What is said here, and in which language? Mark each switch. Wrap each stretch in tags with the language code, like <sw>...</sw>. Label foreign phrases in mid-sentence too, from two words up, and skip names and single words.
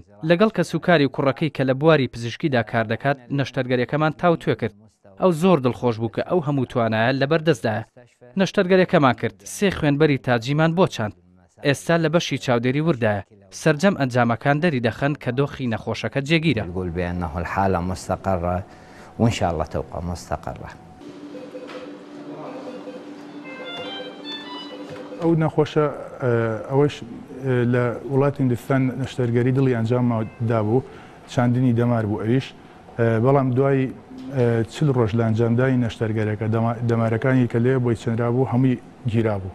<ckb>لەگەڵ کەسوکاری و کوڕەکەی کە لە بواری پزیشکیدا کار دەکات، نەشتەرگەریەکەمان تاو توێ کرد. ئەو زۆر دڵخۆش بوو کە ئەو هەموو توانایە لەبەردەستدایە. نەشتەرگەریەکەمان کرد، 3 خوێنبەری تاجیمان بۆ چاند. ئێستا لە بەشی چاودێری وردایە، سەرجەم ئەنجامەکان دەری دەخەن کە دۆخی نەخۆشەکە جێگیرە.</ckb> <ar>يقول بأنه الحالة مستقرة وإن شاء الله تبقى مستقرة.</ar> <ckb>ئەو نەخۆشە ئەوەش لە وڵاتی هیندستان نەشتەرگەری دڵی ئەنجامدا بوو، چاندنی دەمار بوو ئەویش، بەڵام دوای 40 ڕۆژ لە ئەنجامدانی نەشتەرگەرەکە دەمارەکانی کە لێ بۆی چەندرا بوو هەمووی گیرا بوو.</ckb>